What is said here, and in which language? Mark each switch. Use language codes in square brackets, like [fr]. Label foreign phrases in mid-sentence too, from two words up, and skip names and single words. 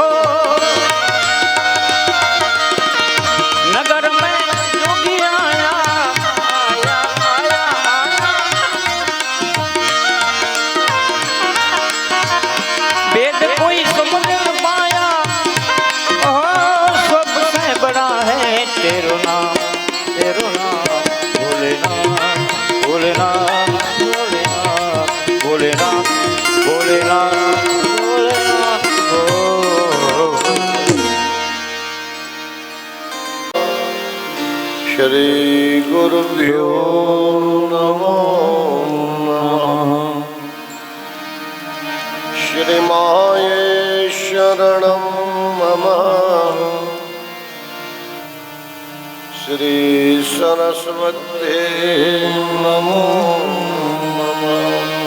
[hi] नगर में योगी आया आया आया वेद कोई समझ न पाया सबसे बड़ा है तेरो नाम भोलेनाथ भोलेनाथ भोलेनाथ भोलेनाथ भोलेनाथ [sa] श्री श्रीगुरुभ्यो नमो नमः। श्रीमाये शरणं मम श्री सरस्वते नमो नमः।